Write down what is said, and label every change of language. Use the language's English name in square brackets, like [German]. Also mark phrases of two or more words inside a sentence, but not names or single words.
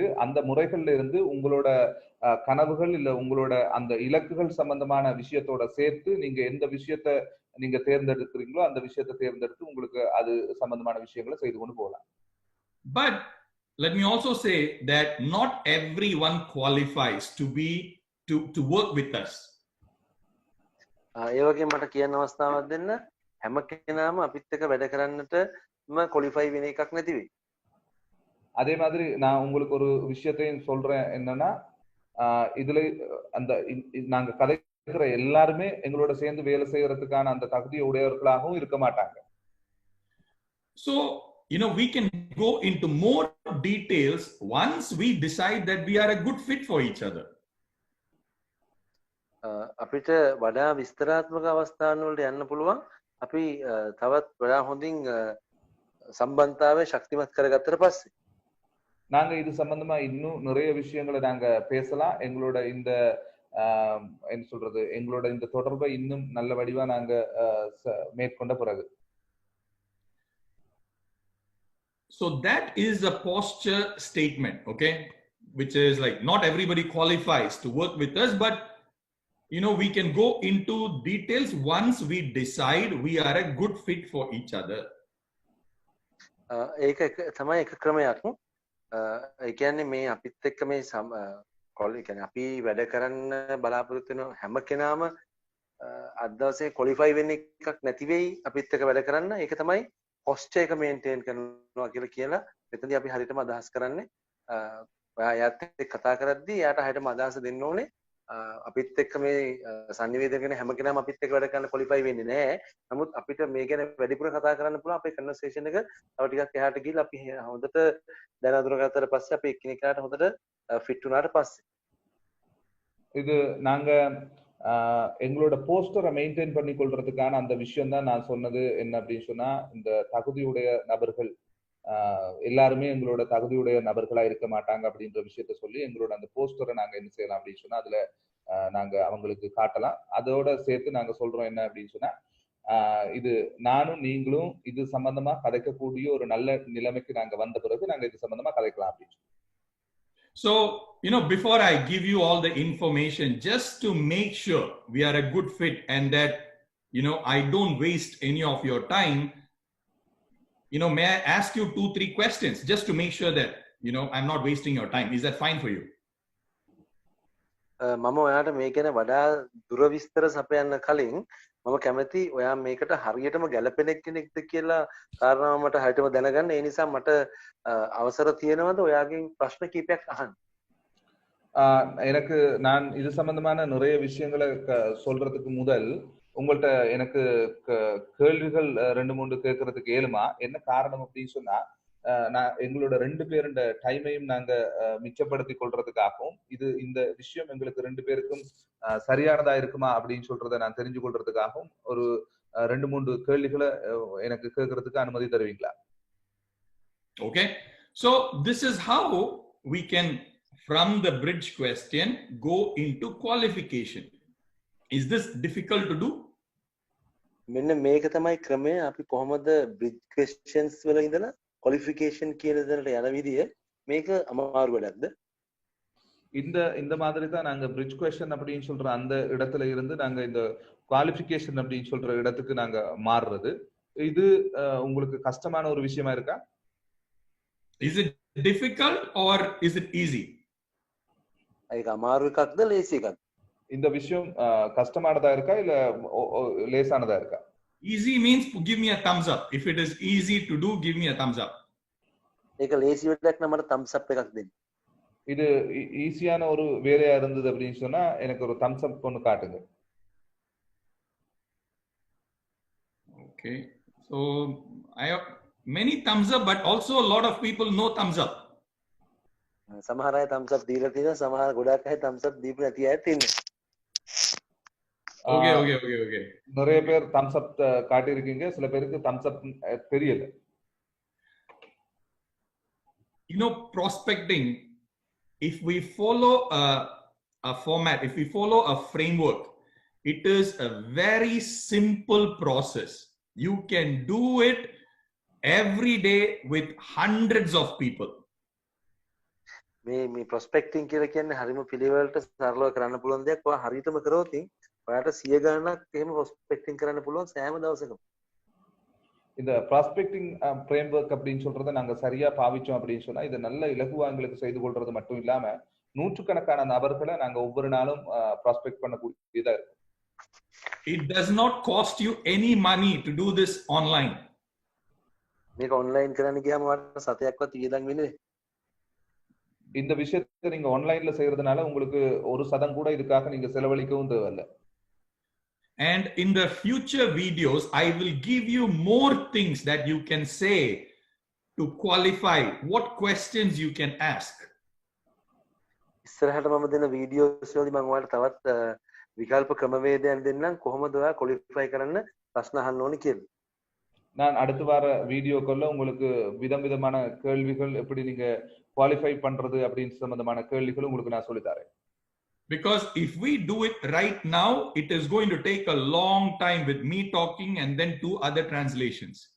[Tamil] அந்த முறைகள்ல இருந்து உங்களோட கனவுகள் இல்ல உங்களோட அந்த இலக்குகள் சம்பந்தமான விஷயத்தோட சேர்த்து நீங்க எந்த விஷயத்தை நீங்க தேர்ந்தெடுக்கிறீங்களோ அந்த விஷயத்தை தேர்ந்தெடுத்து உங்களுக்கு அது சம்பந்தமான விஷயங்களை செய்து கொண்டு போகலாம். [English] But let me also say that not everyone qualifies to work with us. [Sinhala] ඒ වගේ මට කියන්න අවස්ථාවක් දෙන්න. හැම කෙනාම අපිත් එක්ක වැඩ කරන්නට ක්වොලිෆයි වෙන එකක් නැති වෙයි. [Tamil] அதே மாதிரி நான் உங்களுக்கு ஒரு விஷயத்தையும் சொல்றேன் என்னன்னா இதுல அந்த நாங்க கதைக்கிற எல்லாருமே எங்களோட சேர்ந்து வேலை செய்யறதுக்கான அந்த தகுதி உடையவர்களாகவும் இருக்க மாட்டாங்க. [English] So we can go into more details once we decide that we are a good fit for each other. [Sinhala] අපිට වඩා විස්තරාත්මක අවස්ථාන වලට යන්න පුළුවන්. අපි තවත් වඩා හොඳින් සම්බන්ධතාවය ශක්තිමත් කරගත්තට පස්සේ [Tamil] நாங்க இது சம்பந்தமா இன்னும் நிறைய விஷயங்களை நாங்க பேசலாம். எங்களோட இந்த என்ன சொல்றது எங்களோட இந்த தொடர்பை இன்னும் நல்ல வடிவா நாங்க மேற்கொண்ட பிறகு. [English] So that is a posture statement, okay, which is like not everybody qualifies to work with us, but we can go into details once we decide we are a good fit for each other. [Sinhala] ඒක තමයි එක ක්‍රමයක්. ඒ කියන්නේ මේ අපිත් එක්ක මේ කියන්නේ අපි වැඩ කරන්න බලාපොරොත්තු වෙන හැම කෙනාම අද දවසේ ක්වොලිෆයි වෙන්න එකක් නැති වෙයි අපිත් එක්ක වැඩ කරන්න. ඒක තමයි posture එක මේන්ටේන් කරනවා කියලා මෙතනදී අපි හරියටම අදහස් කරන්නේ. ඔයා යාත් එක්ක කතා කරද්දී යාට හරියටම අදහස දෙන්න ඕනේ. අපිත් එක්ක මේ සංනිවේදනය කරන හැම කෙනාම අපිත් එක්ක වැඩ කරන්න ක්වොලිෆයි වෙන්නේ නැහැ. නමුත් අපිට මේ ගැන වැඩිපුර කතා කරන්න පුළුවන්. අපේ කන්වර්සේෂන් එක තව ටිකක් එහාට ගිහිල්ලා අපි හොඳට දැන අඳුරගත්තට පස්සේ අපි එකිනෙකාට හොඳට ෆිட் වුණාට පස්සේ [Tamil] இது நாங்க எங்களோட [English] posture maintain [Tamil] பண்ணி கொள்றதுக்கான அந்த விஷயம் தான் நான் சொன்னது. என்ன அப்படின்னு சொன்னா இந்த தகுதியுடைய நபர்கள் எல்லாருமே எங்களோட தகுதியுடைய நபர்களா இருக்க மாட்டாங்க அப்படின்ற விஷயத்த சொல்லி எங்களோட அந்த போஸ்டரை நாங்க என்ன செய்யலாம் அப்படின்னு சொன்னா அதுல நாங்க அவங்களுக்கு காட்டலாம். அதோட சேர்த்து நாங்க சொல்றோம் என்ன அப்படின்னு சொன்னா இது நானும் நீங்களும் இது சம்பந்தமா கதைக்கக்கூடிய ஒரு நல்ல நிலைமைக்கு நாங்க வந்த பிறகு நாங்க இது சம்பந்தமா கதைக்கலாம் அப்படின்னு. [English] So before I give you all the information, just to make sure we are a good fit and that I don't waste any of your time, may I ask you 2-3 questions just to make sure that I'm not wasting your time. Is that fine for you? [Sinhala] මම ඔයාට මේ ගැන වඩා දුර විස්තර සපයන්න කලින් මම කැමති ඔයා මේකට හරියටම ගැළපෙන කෙනෙක්ද කියලා කාරණාව මට හරියටම දැනගන්න. ඒ නිසා මට අවසර තියෙනවද ඔයාගෙන් ප්‍රශ්න කිහිපයක් අහන්න? [Tamil] எனக்கு நான் இது சம்பந்தமான நிறைய விஷயங்களை சொல்றதுக்கு முதல் உங்கள்ட்ட எனக்கு கேள்விகள் 2-3 கேட்கறதுக்கு ஏழுமா? என்ன காரணம் அப்படின்னு சொன்னா, நான் எங்களோட 2 பேருடைய டைமையும் நாங்க மிச்சப்படுத்தி கொள்றதுக்காகவும் இந்த விஷயம் எங்களுக்கு 2 பேருக்கும் சரியானதா இருக்குமா அப்படின்னு சொல்றதை நான் தெரிஞ்சு கொள்றதுக்காகவும் ஒரு 2-3 கேள்விகளை எனக்கு கேட்கறதுக்கு அனுமதி தருவீங்களா? [English] Okay, so this is how we can from the bridge question go into qualification. Is this difficult to do? [Sinhala] මෙන්න මේක තමයි ක්‍රමය. අපි කොහොමද [English] bridge questions [Sinhala] වල ඉඳලා qualification කියන දේ යන විදිය. මේක අමාරු වැඩක්ද? [Tamil] இந்த மாதிரி தான் நாங்க [English] bridge question [Tamil] அப்படின்னு சொல்ற அந்த இடத்துல இருந்து நாங்க இந்த qualification அப்படின்னு சொல்ற இடத்துக்கு நாங்க மாறுறது. இது உங்களுக்கு கஷ்டமான ஒரு விஷயமா இருக்கா? [English] Is it difficult or is it easy? [Sinhala] ඒක අමාරු එකක්ද ලේසි එකක්ද? [Tamil] இந்த விஷயம் கஷ்டமானதா இருக்கா இல்ல லேசானதா இருக்கா? [English] Easy means give me a thumbs up. If it is easy to do, give me a thumbs up. [Sinhala] ඒක ලේසි වැඩක් නම් මට [English] thumbs up [Sinhala] එකක් දෙන්න. [Tamil] இது ஈஸியான ஒரு வேலையா இருந்தது அப்படின்னு சொன்னா எனக்கு ஒரு [English] thumbs up [Tamil] ஒன்னு காட்டுங்க. [English] Okay, so I have many thumbs up, but also a lot of people no thumbs up. [Sinhala] සමහර අය [English] thumbs up [Sinhala] දීලා තියෙනවා, සමහර ගොඩක් අය [English] thumbs up [Sinhala] දීපු නැති අය තියෙනවා. [English] Okay. [Tamil] நிறைய பேர் [English] thumbs up [Tamil] காட்டி இருக்கீங்க, சில பேருக்கு [English] thumbs up [Tamil] தெரியல. [English] You know, prospecting, if we follow a format, if we follow a framework, it is a very simple process. You can do it every day with hundreds of people. [Sinhala] මේ prospecting කියලා කියන්නේ හරිම පිළිවෙලට සරලව කරන්න පුළුවන් දෙයක්. ඔයා හරියටම කරොත් ඔයාට 100 ගණනක් එහෙම prospecting කරන්න පුළුවන් සෑම දවසකම. [Tamil] இந்த [English] prospecting framework [Tamil] அப்படின்னு சொல்றதை நாங்க சரியா பாவிச்சோம் அப்படின்னு சொன்னா இது நல்ல இலகுவாங்களுக்கு செய்து கொள்றது மட்டும் இல்லாம நூற்றுக்கணக்கான நபர்களை நாங்க ஒவ்வொரு நாளும் ப்ராஸ்பெக்ட் பண்ணக்கூடியதா இருக்கும். [English] It does not cost you any money to do this online. [Sinhala] මේක online කරන්න ගියාම ඔයාලට සතයක්වත් වියදම් වෙන්නේ. [Tamil] இந்த விஷயத்தை நீங்க ஆன்லைன்ல செய்யறதுனால உங்களுக்கு ஒரு சதம் கூட இதுக்காக நீங்க செலவழிக்கவும் தேவையில்லை. [English] And in the future videos, I will give you more things that you can say to qualify what questions you can ask. [Sinhala] ඉස්සරහට මම දෙන වීඩියෝස් වලදී මම ඔයාලට තවත් විකල්ප ක්‍රමවේදයන් දෙන්නම් කොහොමද ඔයා ක්වොලිෆයි කරන්න ප්‍රශ්න අහන්න ඕනේ කියලා. [Tamil] நான் அடுத்து வர வீடியோக்குள்ள உங்களுக்கு விதமான கேள்விகள் எப்படி நீங்க குவாலிஃபை பண்றது அப்படின்னு சம்பந்தமான கேள்விகள் உங்களுக்கு நான் சொல்லி தரேன். [English] Because if we do it right now, it is going to take a long time with me talking and then 2 other translations.